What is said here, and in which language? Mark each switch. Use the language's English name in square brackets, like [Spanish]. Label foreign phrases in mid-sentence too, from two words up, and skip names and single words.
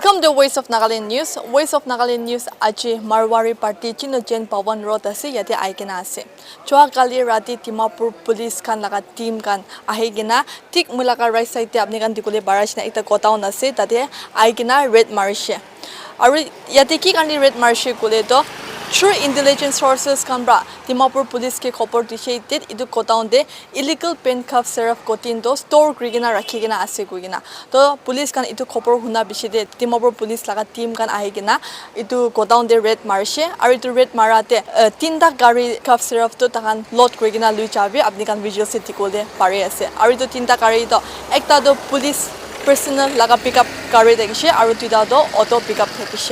[Naga Pidgin] Voice of Nagaland News. Voice of Nagaland News aji Marwari Party Chinojen Pawan Road ase yate aikena ase. Choa kali rati Dimapur Police kan laga team kan ahigena tik mulaka [English] right side [Naga Pidgin] te apni kan dikule barrage na ekta godown ase tate aikena red marishe. Aru yate ki kan red marishe kule to [English] through intelligence sources [Naga Pidgin] kan bra Dimapur Police ke khopor dishe tit idu godown de [English] illegal pen cough syrup codeine [Naga Pidgin] to store krigena rakhigena ase kuigena. To police kan itu khopor huna bishide Dimapur Police laga team kan ahigena itu godown de red marishe aru itu red marate tinta gari [English] cough syrup [Naga Pidgin] to takan load krigena lui chabi apni kan visual se tikole pare ase aru itu tinta gari to ekta do [English] police personal [Naga Pidgin] laga pickup gari dekishe aru tuida do [English] auto pickup [Naga Pidgin] dekishe.